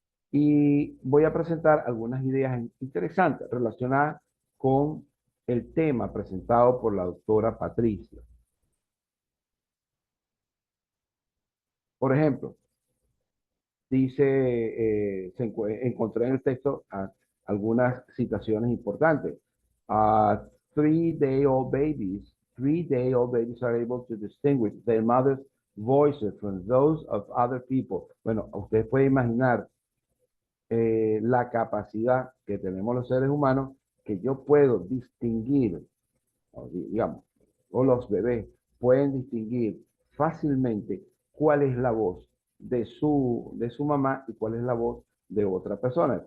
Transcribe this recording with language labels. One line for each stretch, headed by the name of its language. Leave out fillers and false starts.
Spanish: Y voy a presentar algunas ideas interesantes relacionadas con el tema presentado por la doctora Patricia. Por ejemplo, encontré en el texto algunas citaciones importantes.
English: Uh, 3-day-old babies are able to distinguish their mother's voices from those of other people.
Spanish: Bueno, usted puede imaginar la capacidad que tenemos los seres humanos, que yo puedo distinguir, digamos, o los bebés pueden distinguir fácilmente cuál es la voz de su mamá y cuál es la voz de otra persona.